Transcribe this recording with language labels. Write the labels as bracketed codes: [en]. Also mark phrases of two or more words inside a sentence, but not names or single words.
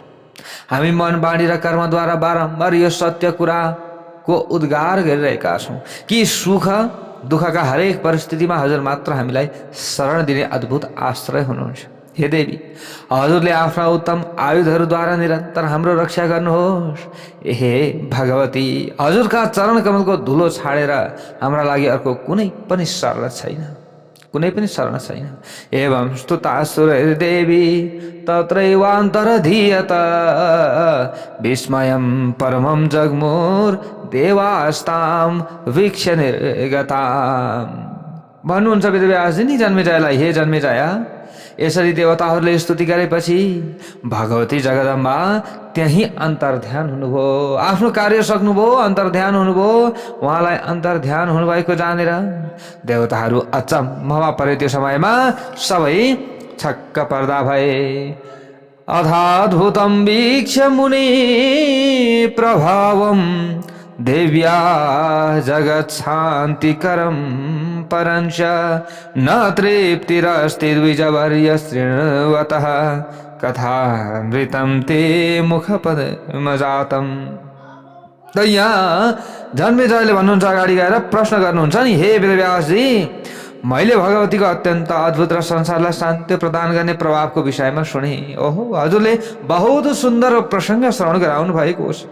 [ne] हामी मन, बाणी र कर्मद्वारा बारम्बार यो सत्य कुराको उद्गार गरिरहेका छौँ कि सुख दुःखका हरेक परिस्थितिमा हजुर मात्र हामीलाई शरण दिने अद्भुत आश्रय हुनुहुन्छ। हे देवी, हजुरले आफ्ना उत्तम आयुधहरूद्वारा निरन्तर हाम्रो रक्षा गर्नुहोस्। हे भगवती, हजुरका चरण कमलको धुलो छाडेर हाम्रा लागि अर्को कुनै पनि शरण छैन, कुनै पनि शरण छैन। [sa] एवं स्तुतासुर देवी तत्रैवान्तरधीयत विस्मयं परमं जगमुर देवास्ताम वीक्ष्य निर्गताम। [ne] भन्नुहुन्छ वेदव्यासजी नि जन्मेजयलाई, हे जन्मेजया, यसरी देवताहरूले स्तुति गरेपछि भगवती जगदम्बा त्यही अन्तर्ध्यान हुनुभयो। आफ्नो कार्य सक्नुभयो, अन्तर्ध्यान हुनुभयो। उहाँलाई अन्तर्ध्यान हुनुभएको जानेर देवताहरू अचम्ममा परे। त्यो समयमा सबै छक्क पर्दा भए। [sa] अथाद्भुतं वीक्ष्य मुनि प्रभावं देव्या जगत् शान्तिकरं परञ्च न तृप्तिरस्ति द्विजवर्य शृण्वतः कथामृतं ते मुखपदमजातं। [ne] त यहाँ जन्मेजयले भन्नुहुन्छ, अगाडि गएर प्रश्न गर्नुहुन्छ नि, हे वेदव्यासजी, मैले भगवतीको अत्यन्त अद्भुत र संसारलाई शान्ति प्रदान गर्ने प्रभावको विषयमा सुने। ओहो, हजुरले बहुत सुन्दर प्रसङ्ग श्रवण गराउनु भएको छ।